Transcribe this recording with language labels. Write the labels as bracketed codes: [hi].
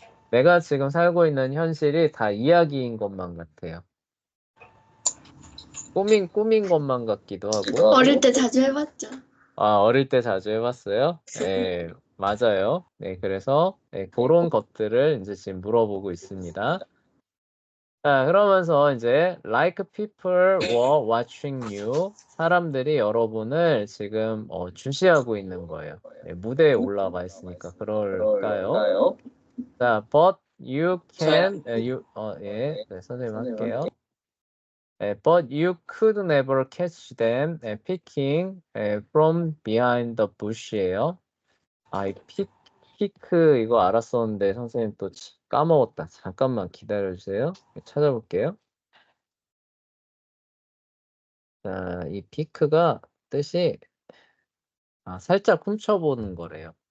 [ko] 내가 지금 살고 있는 현실이 다 이야기인 것만 같아요. 꾸민 것만 같기도 하고. 어릴 때 자주 해봤죠. 어릴 때 자주 해봤어요? 네, 맞아요. 네, 그래서 그런 것들을 이제 지금 물어보고 있습니다. 자, 그러면서 이제 [en] like people were watching you. [ko] 사람들이 여러분을 지금 주시하고 있는 거예요. 네, 무대에 올라가 있으니까 그럴까요? 자, [en] but you can, [ko] 예, 네, 선생님 할게요. [en] But you could never catch them picking from behind the bush예요. [ko] 이 피크 이거 알았었는데 선생님 또 까먹었다. 잠깐만 기다려주세요. 찾아볼게요. 자, 이 피크가 뜻이 살짝 훔쳐보는 거래요.